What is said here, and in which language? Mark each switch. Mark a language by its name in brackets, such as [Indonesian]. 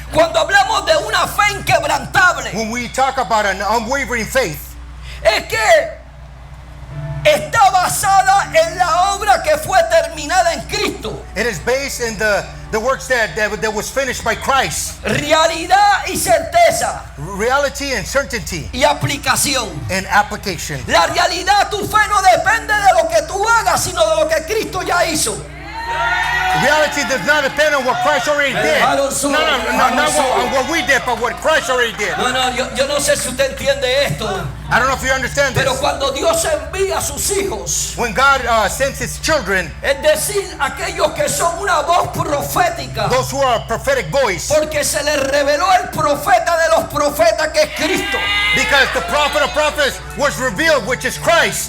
[Spanish] Cuando hablamos de una fe inquebrantable, [English] When we talk about an unwavering faith, [Spanish] es que está basada en la obra que fue terminada en Cristo. [English] it is based in the works that was finished by Christ. [Spanish] Realidad y certeza [English] Reality and certainty [Spanish] y aplicación. [English] and application. [Spanish] La realidad, tu fe no depende de lo que tú hagas, sino de lo que Cristo ya hizo. [English] Reality does not depend on what Christ already did. I don't know. Not on what we did, but what Christ already did. [Spanish] No, yo no sé si usted entiende esto, [English] I don't know if you understand [Spanish] pero [English] this. [Spanish] cuando Dios envía a sus hijos, [English] When God sends His children, [Spanish] es decir, aquellos que son una voz profética, [English] those who are a prophetic voice, [Spanish] porque se les reveló el profeta de los profetas que es Cristo, [English] because the prophet of prophets was revealed, which is Christ,